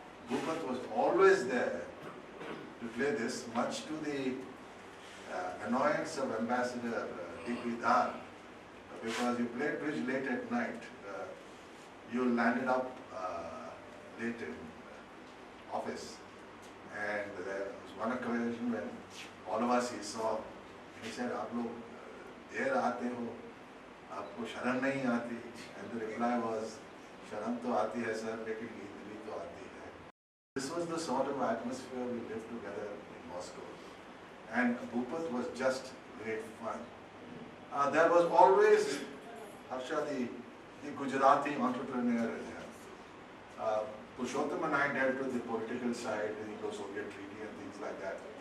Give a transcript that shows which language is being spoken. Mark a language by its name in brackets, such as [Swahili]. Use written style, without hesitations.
[English] Bhupat was always there to play this, much to the annoyance of Ambassador B.M, because you played bridge late at night. You landed up late in office, and there was one occasion when all of us he saw, and he said, [Hindi] "आप लोग देर आते हो, आपको शर्म नहीं आती?" [English] And the reply was, [Hindi] "शर्म तो आती है सर, लेकिन नींद भी तो आती है." [English] This was the sort of atmosphere we lived together in Moscow, and Bhupat was just great fun. There was always Harsha, the Gujarati entrepreneur in him. Purushottam and I dealt with the political side, the Indo-Soviet treaty and things like that.